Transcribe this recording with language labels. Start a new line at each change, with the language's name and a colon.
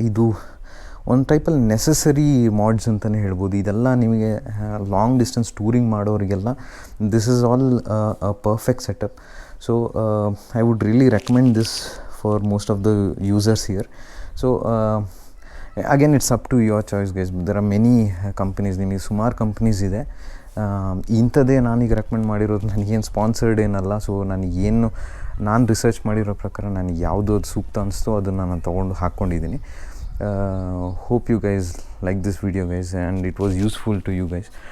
Kannada: ಇದು ಒಂದು ಟೈಪಲ್ಲಿ ನೆಸೆಸರಿ ಮಾಡ್ಸ್ ಅಂತಲೇ ಹೇಳ್ಬೋದು. ಇದೆಲ್ಲ ನಿಮಗೆ long distance touring ಮಾಡೋರಿಗೆಲ್ಲ
English: This is all a perfect setup. So I would really recommend this for most of the users here. So again it's up to your choice guys. There are many companies,
Kannada: ನಿಮಗೆ ಸುಮಾರು companies ಇದೆ. ಇಂಥದ್ದೇ ನಾನೀಗ recommend ಮಾಡಿರೋದು ನನಗೇನು sponsored ಏನಲ್ಲ. So ನಾನು research ಮಾಡಿರೋ ಪ್ರಕಾರ ನನಗೆ ಯಾವುದು ಅದು ಸೂಕ್ತ ಅನಿಸ್ತೋ ಅದನ್ನು ನಾನು ತೊಗೊಂಡು ಹಾಕ್ಕೊಂಡಿದ್ದೀನಿ.
English: Hope you guys like this video guys and it was useful to you guys.